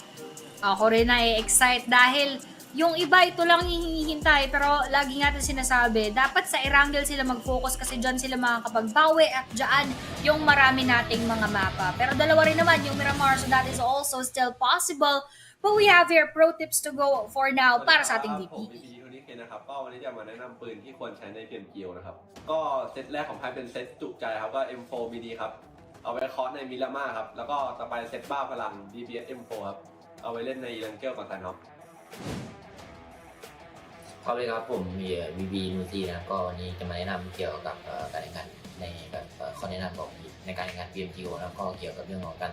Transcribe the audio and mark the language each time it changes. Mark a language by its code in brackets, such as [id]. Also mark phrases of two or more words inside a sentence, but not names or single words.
[tl] Ako rin na-excite dahil yung iba ito lang hinihintay, pero lagi natin sinasabi, dapat sa Erangel sila mag-focus kasi dyan sila makakapagbawi at dyan yung marami nating mga mapa. Pero dalawa rin naman yung Miramar, [en] so that is also still possible. But we have here pro tips to go for now [tl] para sa ating VP. [th] นะครับก็วันนี้จะมาแนะนำปืนที่ควรใช้ใน PMGO นะครับก็เซตแรกของไพ่เป็นเซตจุใจครับก็ M4 BD ครับเอาไว้เคาะในมิรามาครับแล้วก็ต่อไปเซตบ้าพลัง DPS M4 ครับเอาไว้เล่นใน Erangel กับ Sanhok ครับเลยครับผมมี VB นูซี่นะก็วันนี้จะมาแนะนำเกี่ยวกับการแข่งขันในแบบข้อแนะนำของในการแข่งขัน PMGO แล้วก็เกี่ยวกับเรื่องของการ